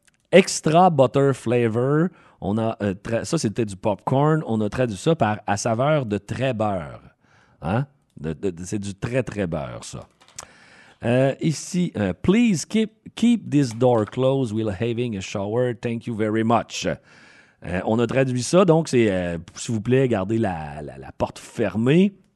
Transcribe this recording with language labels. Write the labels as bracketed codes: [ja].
[en] Extra butter flavor, [fr] on a ça c'était du popcorn, on a traduit ça par à saveur de très beurre, hein? C'est du très très beurre ça. [en] Ici, please keep this door closed while having a shower, thank you very much. [fr] On a traduit ça donc c'est s'il vous plaît gardez la porte fermée.